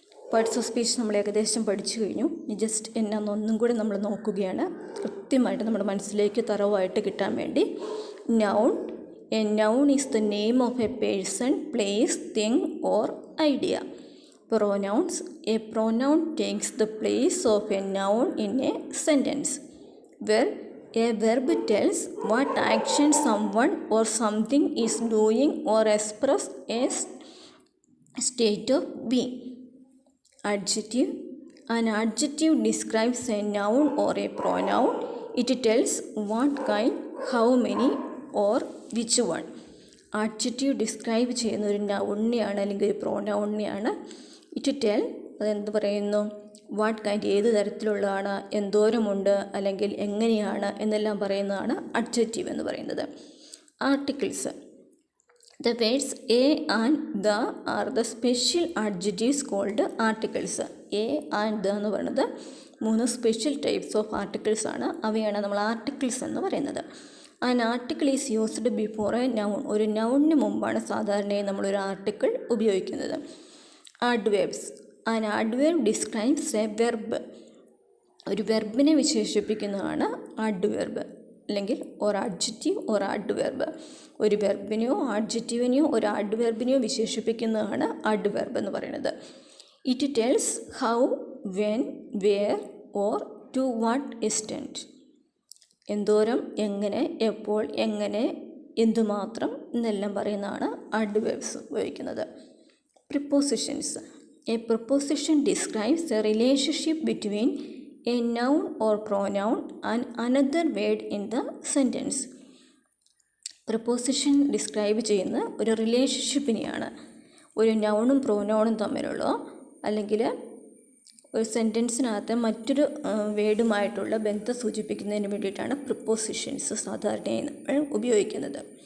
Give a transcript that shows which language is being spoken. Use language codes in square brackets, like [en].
[ml] Parts of speech നമ്മൾ ഏകദേശം പഠിച്ചു കഴിഞ്ഞു. ജസ്റ്റ് എന്നാന്നൊന്നും കൂടി നമ്മൾ നോക്കുകയാണ്, കൃത്യമായിട്ട് നമ്മുടെ മനസ്സിലേക്ക് തറവായിട്ട് കിട്ടാൻ വേണ്ടി. [en] Noun a noun is the name of a person, place, thing or idea. Pronouns a pronoun takes the place of a noun in a sentence. Verb a verb tells what action someone or something is doing or express a state of being. Adjective An adjective describes a noun or a pronoun. It tells what kind, how many or which one. [ml] Adjective describe ചെയ്യുന്ന ഒരു നൗണിനെയാണ് അല്ലെങ്കിൽ ഒരു പ്രോനൗണിനെയാണ്. [en] it tell, [ml] അതെന്ത് പറയുന്നു, [en] what kind, [ml] ഏത് തരത്തിലുള്ളതാണ്, എന്തോരമുണ്ട് അല്ലെങ്കിൽ എങ്ങനെയാണ് എന്നെല്ലാം പറയുന്നതാണ് അഡ്ജക്റ്റീവ് എന്ന് പറയുന്നത്. [en] Articles. The words a and the are the special adjectives called articles. [ml] a and the എന്ന് പറയുന്നത് 3 സ്പെഷ്യൽ ടൈപ്സ് ഓഫ് ആർട്ടിക്കിൾസ് ആണ്. അവയാണ് നമ്മൾ ആർട്ടിക്കിൾസ് എന്ന് പറയുന്നത്. [en] An article is used before a noun. [ml] ഒരു നൗണിന് മുമ്പാണ് സാധാരണയായി നമ്മളൊരു ആർട്ടിക്കിൾ ഉപയോഗിക്കുന്നത്. Adverbs. [en] An adverb describes a verb. [ml] ഒരു വെർബിനെ വിശേഷിപ്പിക്കുന്നതാണ് ആഡ്വേർബ് അല്ലെങ്കിൽ ഒരു അഡ്ജക്റ്റീവ് ഒരു ആഡ്വേർബ്. ഒരു വെർബിനെയോ ആഡ്ജക്റ്റീവിനെയോ ഒരു ആഡ്വേർബിനെയോ വിശേഷിപ്പിക്കുന്നതാണ് ആഡ്വേർബ് എന്ന് പറയുന്നത്. [en] It tells how, when, where or to what extent. [ml] എന്തോരം, എങ്ങനെ, എപ്പോൾ, എങ്ങനെ, എന്തുമാത്രം എന്നെല്ലാം പറയുന്നതാണ് ആഡ്വേർബ്സ് ഉപയോഗിക്കുന്നത്. [en] Prepositions. A preposition describes a relationship between a noun or pronoun and another word in the sentence. [ml] Preposition describe ചെയ്യുന്ന ഒരു റിലേഷൻഷിപ്പിനെയാണ്. ഒരു നൗണും പ്രോനൗണും തമ്മിലുള്ള അല്ലെങ്കിൽ ഒരു സെൻറ്റൻസിനകത്ത് മറ്റൊരു വേർഡുമായിട്ടുള്ള ബന്ധം സൂചിപ്പിക്കുന്നതിന് വേണ്ടിയിട്ടാണ് പ്രിപ്പോസിഷൻസ് സാധാരണയായി നമ്മൾ ഉപയോഗിക്കുന്നത്.